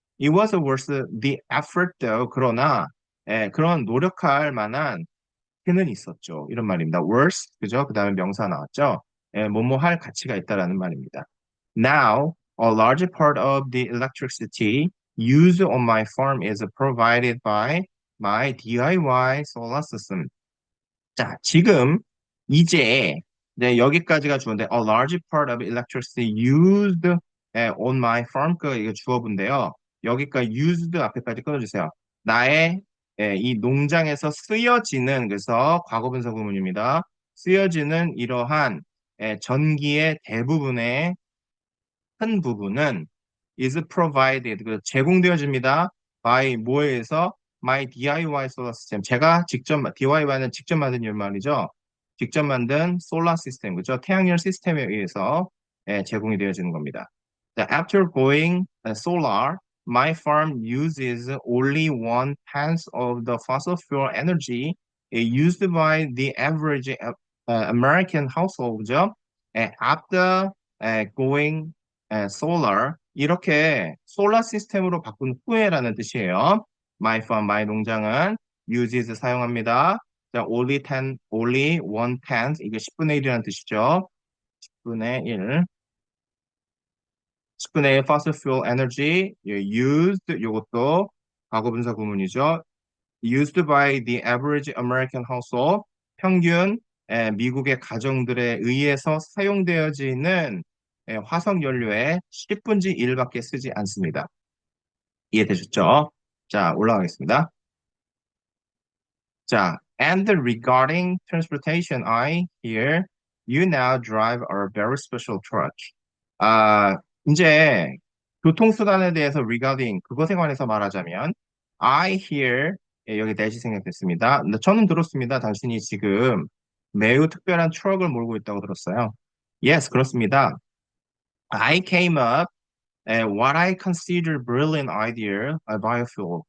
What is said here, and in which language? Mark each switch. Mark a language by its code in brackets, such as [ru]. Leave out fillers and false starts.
[en] It was worth the effort though. [ko] 그러나 그런 노력할 만한 해는 있었죠. 이런 말입니다. worth, 그죠? 그 다음에 명사 나왔죠? 뭐뭐 할 가치가 있다라는 말입니다. [en] Now, a large part of the electricity used on my farm is provided by my DIY solar system. [ko] 자, 이제, 네, 여기까지가 주어인데, [en] a large part of electricity used on my farm, [ko] 이거 주어인데요. 여기까지 used 앞에까지 끊어주세요. 나의 이 농장에서 쓰여지는, 그래서 과거분사 구문입니다. 쓰여지는 이러한 전기의 대부분의 큰 부분은 [en] is provided, [ko] 제공되어집니다. [en] by [ko] 뭐에 의해서 [en] my DIY solar system. [ko] DIY는 직접 만든 이 말이죠. 직접 만든 솔라 시스템, 그죠? 태양열 시스템에 의해서 제공이 되어지는 겁니다. [en] After going solar, my farm uses only 1/10 of the fossil fuel energy used by the average American household, [ko] 그죠? [en] After going solar, [ko] 이렇게 솔라 시스템으로 바꾼 후에라는 뜻이에요. [en] My farm, my [ko] 농장은 [en] uses [ko] 사용합니다. 자, [en] only 1/10, [ko] 이게 10분의 1이라는 뜻이죠. 10분의 1. [en] 10분의 1 fossil fuel energy used, [ko] 요것도 과거분사 구문이죠. [en] Used by the average American household. [ko] 평균 미국의 가정들에 의해서 사용되어지는 화석 연료의 10분의 1밖에 쓰지 않습니다. 이해되셨죠? 자, 올라가겠습니다. [en] 자, and regarding transportation, I hear you now drive a very special truck. [ko] 아, 이제 교통수단에 대해서 regarding 그것에 관해서 말하자면 [en] I hear [ko] 여기 대시 생략됐습니다. 근데 저는 들었습니다. 당신이 지금 매우 특별한 트럭을 몰고 있다고 들었어요. Yes, 그렇습니다. [en] I came up what I consider brilliant idea of biofuel.